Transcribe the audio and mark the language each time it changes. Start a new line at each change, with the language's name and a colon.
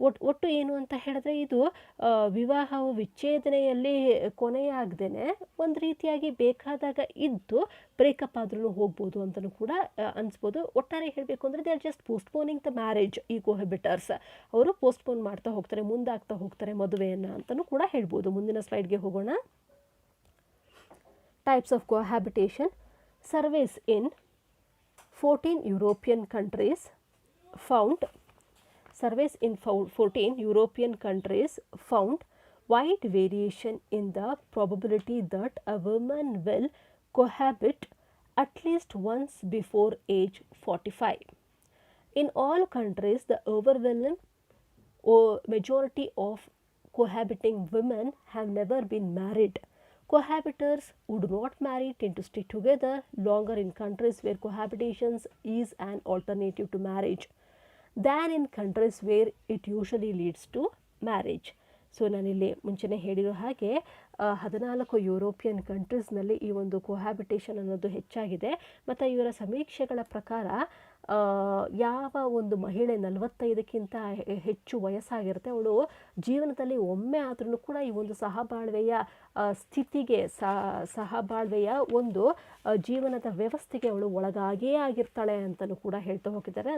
Kannada: ಒಟ್ಟು ಏನು ಅಂತ ಹೇಳಿದ್ರೆ, ಇದು ವಿವಾಹವು ವಿಚ್ಛೇದನೆಯಲ್ಲಿ ಕೊನೆಯಾಗದೇನೆ ಒಂದು ರೀತಿಯಾಗಿ ಬೇಕಾದಾಗ ಇದ್ದು ಬ್ರೇಕಪ್ ಆದ್ರೂ ಹೋಗ್ಬೋದು ಅಂತಲೂ ಕೂಡ ಅನಿಸ್ಬೋದು. ಒಟ್ಟಾರೆ ಹೇಳಬೇಕು ಅಂದರೆ,
English: They are just postponing the marriage.
Kannada: ಈ ಕೊಹಬಿಟರ್ಸ್ ಅವರು ಪೋಸ್ಟ್ಪೋನ್ ಮಾಡ್ತಾ ಹೋಗ್ತಾರೆ, ಮುಂದಾಗ್ತಾ ಹೋಗ್ತಾರೆ ಮದುವೆಯನ್ನು ಅಂತಲೂ ಕೂಡ ಹೇಳ್ಬೋದು. ಮುಂದಿನ ಸ್ಲೈಡ್ಗೆ ಹೋಗೋಣ.
English: Types of cohabitation. Surveys in 14 European countries found 14 European countries found wide variation in the probability that a woman will cohabit at least once before age 45. In all countries, the overwhelming majority of cohabiting women have never been married. Cohabitors who do not marry tend to stay together longer in countries where cohabitation is an alternative to marriage than in countries where it usually leads to marriage.
Kannada: So ನಾನಿಲ್ಲಿ ಮುಂಚೆನೇ ಹೇಳಿರೋ ಹಾಗೆ 14 European ಕಂಟ್ರೀಸ್ನಲ್ಲಿ ಈ ಒಂದು ಕೊಹ್ಯಾಬಿಟೇಷನ್ ಅನ್ನೋದು ಹೆಚ್ಚಾಗಿದೆ. ಮತ್ತು ಇವರ ಸಮೀಕ್ಷೆಗಳ ಪ್ರಕಾರ ಯಾವ ಒಂದು ಮಹಿಳೆ 45ಕ್ಕಿಂತ ಹೆಚ್ಚು ವಯಸ್ಸಾಗಿರುತ್ತೆ, ಅವಳು ಜೀವನದಲ್ಲಿ ಒಮ್ಮೆ ಆದ್ರೂ ಕೂಡ ಈ ಒಂದು ಸಹಬಾಳ್ವೆಯ ಸ್ಥಿತಿಗೆ, ಸಹಬಾಳ್ವೆಯ ಒಂದು ಜೀವನದ ವ್ಯವಸ್ಥೆಗೆ ಅವಳು ಒಳಗಾಗಿಯೇ ಆಗಿರ್ತಾಳೆ ಅಂತಲೂ ಕೂಡ ಹೇಳ್ತಾ ಹೋಗಿದ್ದಾರೆ.